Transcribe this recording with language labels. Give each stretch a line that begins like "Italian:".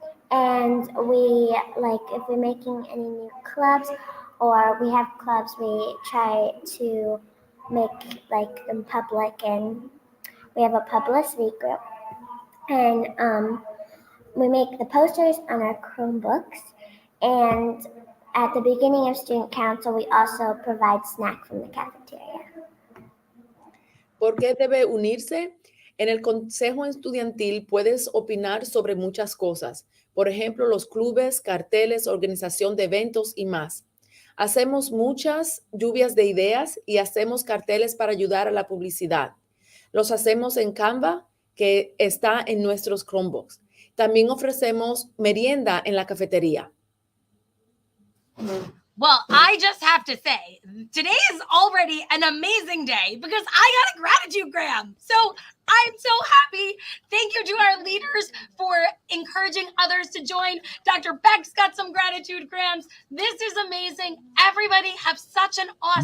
English: And we, like, if we're making any new clubs or we have clubs, we try to make like them public, and we have a publicity group. And we make the posters on our Chromebooks, and at the beginning of student council, we also provide snack from the cafeteria.
Spanish: ¿Por qué debe unirse? En el consejo estudiantil puedes opinar sobre muchas cosas. Por ejemplo, los clubes, carteles, organización de eventos y más. Hacemos muchas lluvias de ideas y hacemos carteles para ayudar a la publicidad. Los hacemos en Canva, que está en nuestros Chromebooks. También ofrecemos merienda en la cafetería.
English: Well, I just have to say, today is already an amazing day because I got a gratitude gram. So I'm so happy. Thank you to our leaders for encouraging others to join. Dr. Beck's got some gratitude grams. This is amazing. Everybody have such an awesome